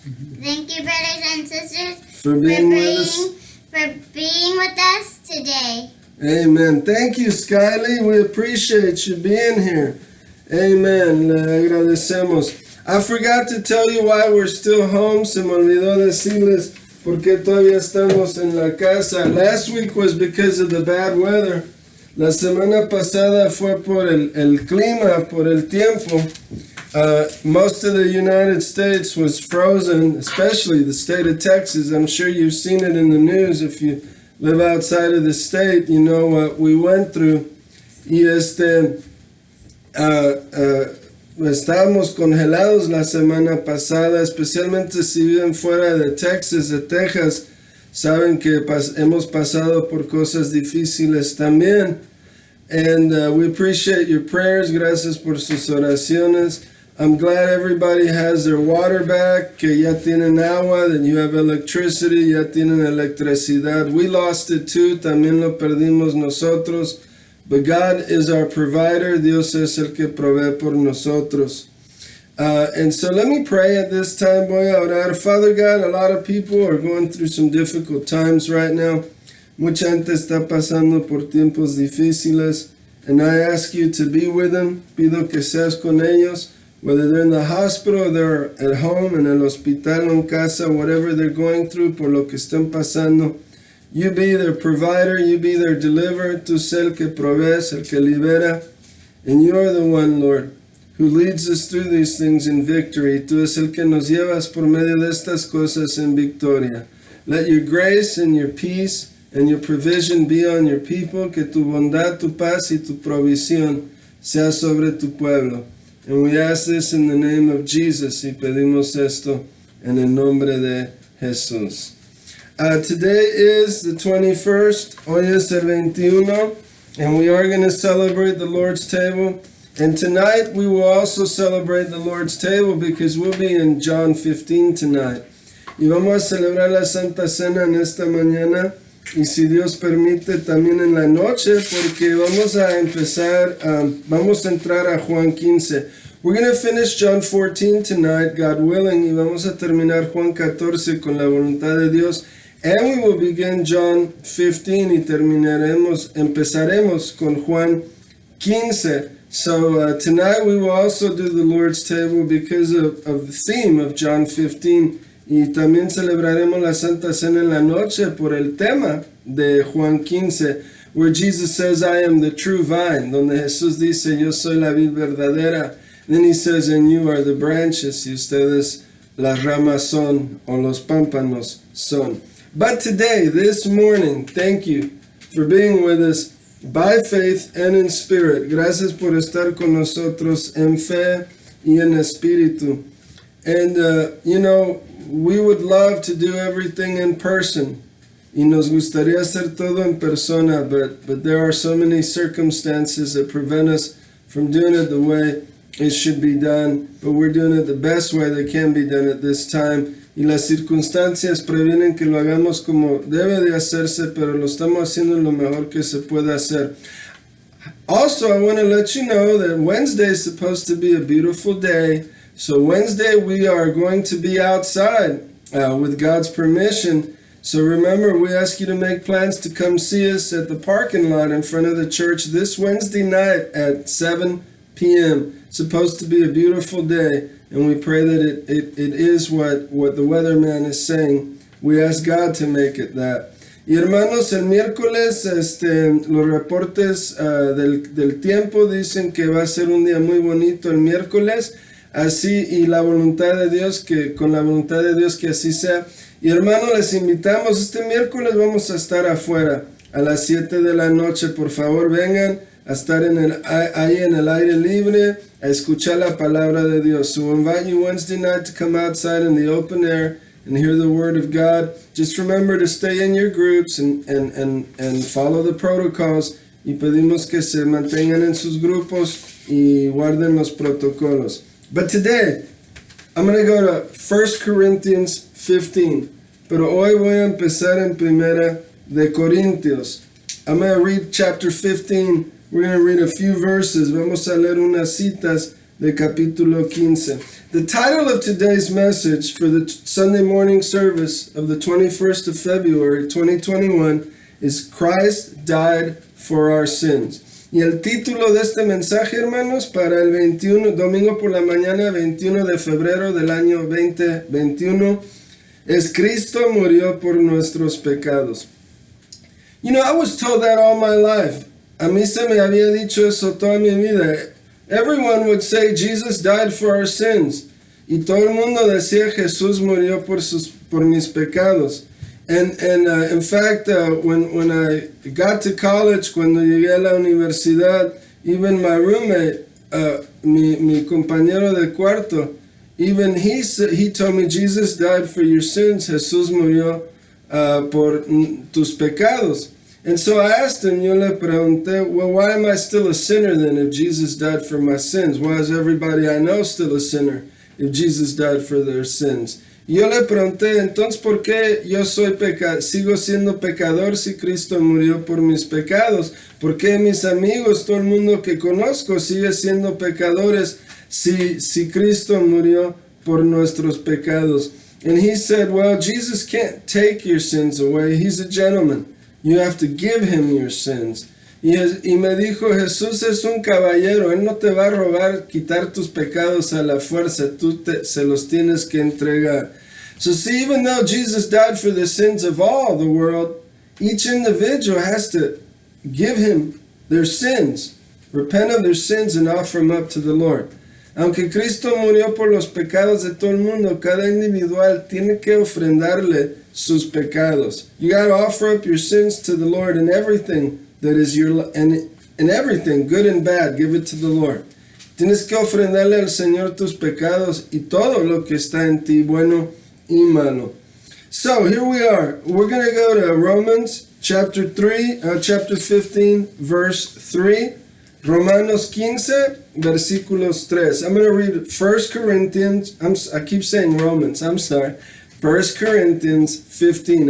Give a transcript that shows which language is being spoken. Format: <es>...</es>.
<en>Thank you, brothers and sisters, for being with us. for being with us today. Amen. Thank you, Skyly. We appreciate you being here. Amen.</en> <es>Le agradecemos.</es> <en>I forgot to tell you why we're still home.</en> <es>Se me olvidó decirles por qué todavía estamos en la casa.</es> <en>Last week was because of the bad weather.</en> <es>La semana pasada fue por el clima, por el tiempo.</es> <en>Most of the United States was frozen, especially the state of Texas. I'm sure you've seen it in the news. If you live outside of the state, you know what we went through.</en> <es>Y estábamos congelados la semana pasada, especialmente si viven fuera de Texas, de Texas, saben que hemos pasado por cosas difíciles también.</es> <en>And we appreciate your prayers.</en> <es>Gracias por sus oraciones.</es> <en>I'm glad everybody has their water back,</en> <es>que ya tienen agua,</es> <en>that you have electricity,</en> <es>ya tienen electricidad.</es> <en>We lost it too,</en> <es>también lo perdimos nosotros.</es> <en>But God is our provider.</en> <es>Dios es el que provee por nosotros.</es> <en>And so let me pray at this time.</en> <es>Voy a orar.</es> <en>Father God, a lot of people are going through some difficult times right now.</en> <es>Mucha gente está pasando por tiempos difíciles.</es> <en>And I ask you to be with them.</en> <es>Pido que seas con ellos.</es> <en>Whether they're in the hospital or they're at home,</en> <es>en el hospital o en casa,</es> <en>whatever they're going through,</en> <es>por lo que están pasando.</es> <en>You be their provider, you be their deliverer.</en> <es>Tú sé el que provees, el que libera.</es> <en>And you are the one, Lord, who leads us through these things in victory.</en> <es>Tú es el que nos llevas por medio de estas cosas en victoria.</es> <en>Let your grace and your peace and your provision be on your people.</en> <es>Que tu bondad, tu paz y tu provisión sea sobre tu pueblo.</es> <en>And we ask this in the name of Jesus.</en> <es>Y pedimos esto en el nombre de Jesús.</es> <en>Today is the 21st.</en> <es>Hoy es el 21.</es> <en>And we are going to celebrate the Lord's table. And tonight we will also celebrate the Lord's table because we'll be in John 15 tonight.</en> <es>Y vamos a celebrar la Santa Cena en esta mañana. Y si Dios permite también en la noche, porque vamos a empezar, vamos a entrar a Juan 15.</es> <en>We're going to finish John 14 tonight, God willing,</en> <es>y vamos a terminar Juan 14 con la voluntad de Dios.</es> <en>And we will begin John 15</en> <es>y empezaremos con Juan 15.</es> <en>So tonight we will also do the Lord's table because of the theme of John 15.</en> <es>Y también celebraremos la Santa Cena en la noche por el tema de Juan 15,</es> <en>where Jesus says, I am the true vine,</en> <es>donde Jesús dice, yo soy la vid verdadera.</es> <en>Then he says, and you are the branches,</en> <es>y ustedes las ramas son, o los pámpanos son.</es> <en>But today, this morning, thank you for being with us by faith and in spirit.</en> <es>Gracias por estar con nosotros en fe y en espíritu.</es> <en>And, we would love to do everything in person.</en> <es>Y nos gustaría hacer todo en persona,</es> <en>but there are so many circumstances that prevent us from doing it the way it should be done. But we're doing it the best way that can be done at this time.</en> <es>Y las circunstancias previenen que lo hagamos como debe de hacerse, pero lo estamos haciendo lo mejor que se puede hacer.</es> <en>Also, I want to let you know that Wednesday is supposed to be a beautiful day. So Wednesday we are going to be outside with God's permission. So remember, we ask you to make plans to come see us at the parking lot in front of the church this Wednesday night at 7 p.m. It's supposed to be a beautiful day, and we pray that it is what the weatherman is saying. We ask God to make it that.</en> <es>Y hermanos, el miércoles los reportes del tiempo dicen que va a ser un día muy bonito el miércoles. Así, y la voluntad de Dios, que con la voluntad de Dios que así sea. Y hermanos, les invitamos, este miércoles vamos a estar afuera a las 7 de la noche. Por favor, vengan a estar ahí en el aire libre, a escuchar la palabra de Dios.</es> <en>So we invite you Wednesday night to come outside in the open air and hear the word of God. Just remember to stay in your groups and follow the protocols.</en> <es>Y pedimos que se mantengan en sus grupos y guarden los protocolos.</es> <en>But today, I'm going to go to 1 Corinthians 15.</en> <es>Pero hoy voy a empezar en Primera de Corintios.</es> <en>I'm going to read chapter 15. We're going to read a few verses.</en> <es>Vamos a leer unas citas de capítulo 15.</es> <en>The title of today's message for the Sunday morning service of the 21st of February 2021 is Christ Died for Our Sins.</en> <es>Y el título de este mensaje, hermanos, para el 21, domingo por la mañana, 21 de febrero del año 2021, es Cristo murió por nuestros pecados.</es> <en>You know, I was told that all my life.</en> <es>A mí se me había dicho eso toda mi vida.</es> <en>Everyone would say Jesus died for our sins.</en> <es>Y todo el mundo decía Jesús murió por mis pecados.</es> <en>And in fact, when I got to college,</en> <es>cuando llegué a la universidad,</es> <en>even my roommate,</en> <es>mi compañero de cuarto,</es> <en>even he told me Jesus died for your sins.</en> <es>Jesús murió por tus pecados.</es> <en>And so I asked him,</en> <es>yo le pregunté,</es> <en>well, why am I still a sinner then if Jesus died for my sins? Why is everybody I know still a sinner if Jesus died for their sins?</en> <es>Y yo le pregunté, entonces, ¿por qué yo sigo siendo pecador si Cristo murió por mis pecados? ¿Por qué mis amigos, todo el mundo que conozco, sigue siendo pecadores si Cristo murió por nuestros pecados?</es> <en>And he said, well, Jesus can't take your sins away. He's a gentleman. You have to give him your sins.</en> <es>Y me dijo, Jesús es un caballero. Él no te va a robar, quitar tus pecados a la fuerza. Tú se los tienes que entregar.</es> <en>So see, even though Jesus died for the sins of all the world, each individual has to give him their sins, repent of their sins, and offer them up to the Lord.</en> <es>Aunque Cristo murió por los pecados de todo el mundo, cada individual tiene que ofrendarle sus pecados.</es> <en>You got to offer up your sins to the Lord, and everything that is and everything, good and bad, give it to the Lord.</en> <es>Tienes que ofrendarle al Señor tus pecados y todo lo que está en ti, bueno y malo.</es> <en>So here we are. We're going to go to Romans chapter 15, verse 3.</en> <es>Romanos 15, versículos 3.</es> <en>I'm going to read 1 Corinthians. I keep saying Romans. I'm sorry. 1 Corinthians 15.</en>